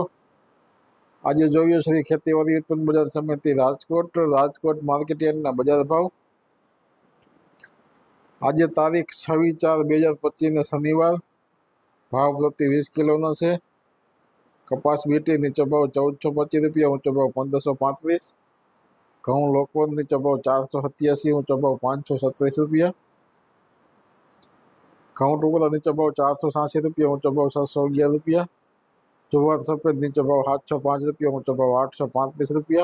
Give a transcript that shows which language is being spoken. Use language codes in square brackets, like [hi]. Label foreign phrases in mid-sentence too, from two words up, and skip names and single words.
[gu] આજ જોઈએ શ્રી ખેતીવાડી ઉત્પન્ન બજાર સમિતિ રાજકોટ માર્કેટ યાર્ડના બજાર ભાવ। આજ તારીખ 26/4/2025 ને શનિવાર ભાવ પ્રતિ 20 કિલો સે કપાસ બીટી નીચો ભાવ 1425 રૂપિયા, ઊંચો ભાવ 1535। ઘઉં લોકવન નીચો ભાવ 487, ઊંચો ભાવ 537 રૂપિયા। ઘઉં ટુકડા નીચો ભાવ 486 રૂપિયા, ઊંચો ભાવ 711 રૂપિયા। જુવાર સફેદ નીચો ભાવ 705 રૂપિયા, ઊંચો ભાવ 835 રૂપિયા।